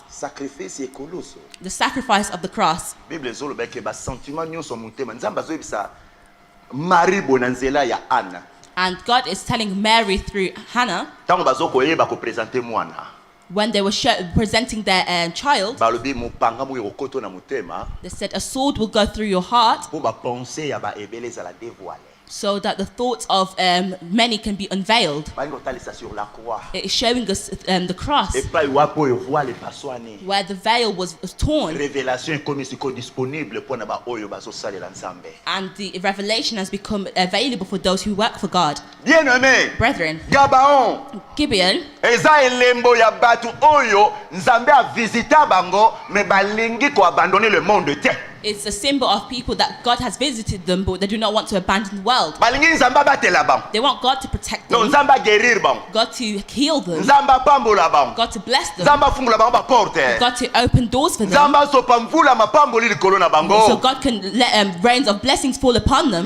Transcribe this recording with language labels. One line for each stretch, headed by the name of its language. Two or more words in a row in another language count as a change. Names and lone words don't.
English: The sacrifice of the cross. And God is telling Mary through Hannah, when they were presenting their child, they said a sword will go through your heart so that the thoughts of many can be unveiled. It is showing us the cross where the veil was torn. And the revelation has become available for those who work for God. Brethren, Gabaon, Gibeon
Lingala: eza elembo ya batu oyo nzambe a visita bango me balingi ko
French: abandonner le monde
Lingala: te.
English: It's a symbol of people that God has visited them, but they do not want to abandon the world. They want God to protect them, God to heal them, God to bless them, God to open doors for them, so God can let rains of blessings fall upon them.